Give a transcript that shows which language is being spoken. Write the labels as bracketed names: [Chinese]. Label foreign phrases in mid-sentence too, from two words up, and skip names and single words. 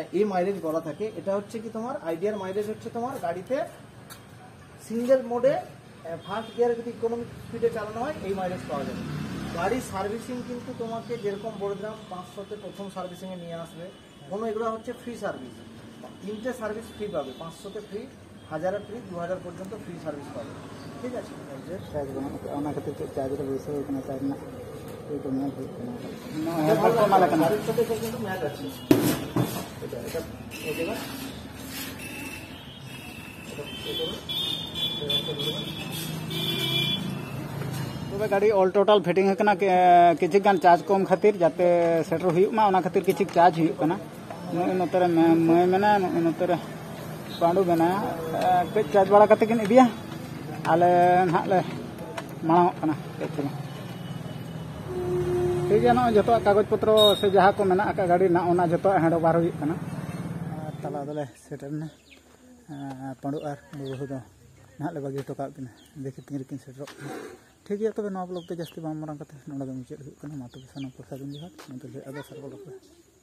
[Bangla] এই মাইলেজ বলা থাকে এটা হচ্ছে কি তোমার আইডিয়ার মাইলেজ হচ্ছে তোমার গাড়িতে সিঙ্গেল মোডে ফার্স্ট গিয়ারে যদি ইকোনমিক স্পিডে চালানো হয় এই মাইলেজ পাওয়া যাবে গাড়ির সার্ভিসিং কিন্তু তোমাকে যেরকম বলে দিলাম 500তে প্রথম সার্ভিসিংয়ে নিয়ে আসবে কোনো এগুলো হচ্ছে [English] free service [Bangla] 3টে সার্ভিস ফ্রি পাবে 500তে ফ্রি 1000 ফ্রি 2000 পর্যন্ত [English] free service [Bangla] পাবে ঠিক আছে ওনা খাতে চার্জটা বসে ওখানে চার্জ না এই তো ম্যাচ হচ্ছে না মালা কেন গাড়ির সাথে কিন্তু ম্যাচ আছে এটা এটা এই জায়গা [Santali] तबे गाड़ी [English] all total fitting [Santali] है किसी गान चार्ज कम खातिर जाते सेटर हुआ ओना खातिर किसी चार्ज हुआ नोतरे मैं मेना नोतरे पांडू मेना कई चार्ज बड़ा करते किन इदिया आले नाले माना [Hindi] ठीक है [Santali] ना जो कागज पत्र से जहाँ को मेना गाड़ी ना ओना जो [English] hand over [Santali] हुआ तला दले सेटर ने पांडू और बहु दो नाले बागी टोका देखी तीन किन सेटर [Hindi] ठीक है [Santali] तब ब्लॉग तो जास्ती बाम मारंग मुचाद मातब साना प्रसाद जोहार